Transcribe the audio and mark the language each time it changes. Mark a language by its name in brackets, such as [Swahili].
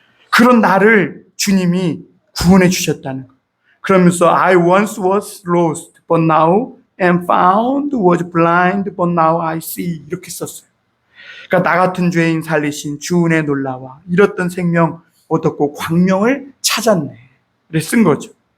[Korean] 그런 나를 주님이 구원해 주셨다는 거. 그러면서 [English] I once was lost, but now am found, was blind, but now I see. [Korean] 이렇게 썼어요. 그러니까 나 같은 죄인 살리신 주 은혜 놀라와 잃었던 생명 얻었고 광명을 찾았네. 를 쓴 거죠.